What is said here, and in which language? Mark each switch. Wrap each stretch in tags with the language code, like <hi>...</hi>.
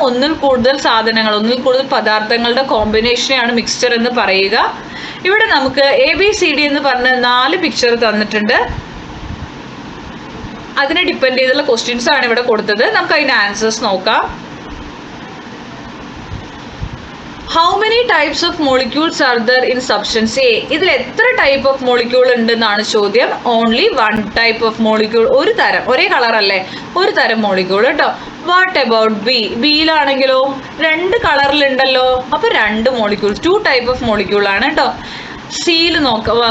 <ml>ഒന്നിൽ കൂടുതൽ സാധനങ്ങൾ, ഒന്നിൽ കൂടുതൽ പദാർത്ഥങ്ങളുടെ കോമ്പിനേഷനെയാണ് മിക്സ്ചർ എന്ന് പറയുക. ഇവിടെ നമുക്ക് ABCD എന്ന് പറഞ്ഞ 4 പിക്ചർ തന്നിട്ടുണ്ട്. അതിനെ ഡിപ്പെൻഡ് ചെയ്തുള്ള ക്വസ്റ്റ്യൻസ് ആണ് ഇവിടെ കൊടുത്തത്. നമുക്ക് അതിൻ്റെ ആൻസേഴ്സ് നോക്കാം.</ml> <en>How many types of molecules are there in substance A?</en> <ml>ഇതിൽ എത്ര ടൈപ്പ് ഓഫ് മോളിക്യൂൾ ഉണ്ടെന്നാണ് ചോദ്യം. Only 1 type of molecule. ഒരു തരം, ഒരേ കളർ അല്ലേ, ഒരു തരം മോളിക്യൂൾ കേട്ടോ.</ml> <en>What about B?</en> <ml>ബിയിലാണെങ്കിലോ 2 കളറിലുണ്ടല്ലോ, അപ്പോൾ 2 മോളിക്യൂൾസ്, 2 ടൈപ്പ് ഓഫ് മോളിക്യൂൾ ആണ് കേട്ടോ. സിയിൽ നോക്കാം.</ml>